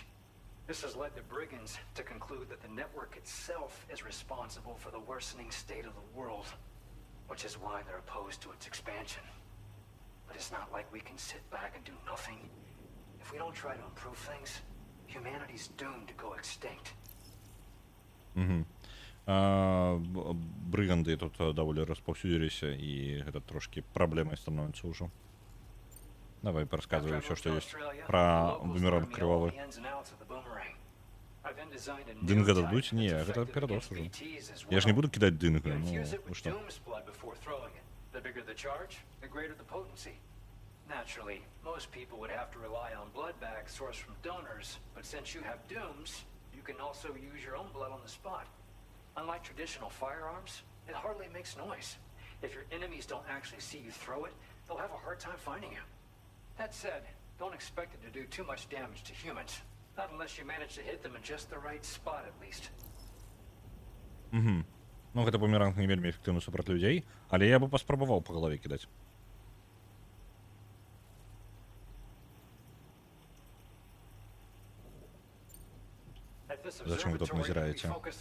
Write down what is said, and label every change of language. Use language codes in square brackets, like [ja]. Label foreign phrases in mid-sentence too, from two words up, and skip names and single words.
[en] This has led the brigands to conclude that the network itself is responsible for the worsening state of the world, which is why they're opposed to its expansion. But it's not like we can sit back and do nothing. If we don't try to improve things, humanity's doomed to go extinct. [be] Брыганды тут даволі распаўсюдзіліся, і гэта трошкі праблемай становіцца ўжо. Давай перасказвай ўсё, што ёсць пра бумеранг крывавы. Дынга дадуць? Не, гэта перадос ужо. Я ж не буду кідаць дынгу, ну, вы што? [en] The bigger the charge, the greater the potency. Naturally, most people would have to rely on blood bags sourced from donors, but since you have dooms, you can also use your own blood on the spot. Unlike traditional firearms, it hardly makes noise. If your enemies don't actually see you throw it, they'll have a hard time finding you. That said, don't expect it to do too much damage to humans. Not unless you manage to hit them in just the right spot, at least. [be] Ну, гэта бумеранг не вельмі эфектыўны супраць людзей, але я бы паспрабаваў па галаве кідаць. Зачем вы тут назираете?